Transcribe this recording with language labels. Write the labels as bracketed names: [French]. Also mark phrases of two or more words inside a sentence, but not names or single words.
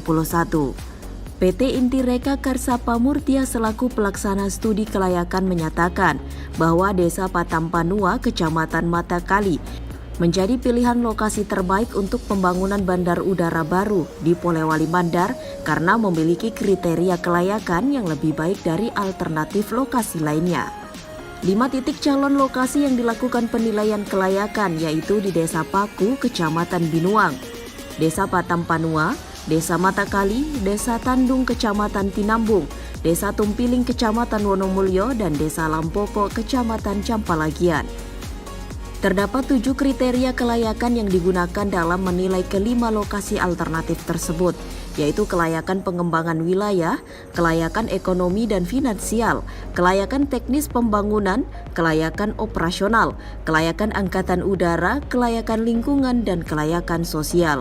[Indonesian] PT Intireka Karsapa Murtia selaku pelaksana studi kelayakan menyatakan bahwa Desa Patampanua, Kecamatan Matakali menjadi pilihan lokasi terbaik untuk pembangunan bandar udara baru di Polewali Mandar karena memiliki kriteria kelayakan yang lebih baik dari alternatif lokasi lainnya. 5 titik calon lokasi yang dilakukan penilaian kelayakan yaitu di Desa Paku, Kecamatan Binuang, Desa Patampanua, Desa Matakali, Desa Tandung, Kecamatan Tinambung, Desa Tumpiling, Kecamatan Wonomulyo, dan Desa Lampoko, Kecamatan Campalagian. Terdapat 7 kriteria kelayakan yang digunakan dalam menilai kelima lokasi alternatif tersebut, yaitu kelayakan pengembangan wilayah, kelayakan ekonomi dan finansial, kelayakan teknis pembangunan, kelayakan operasional, kelayakan angkatan udara, kelayakan lingkungan, dan kelayakan sosial.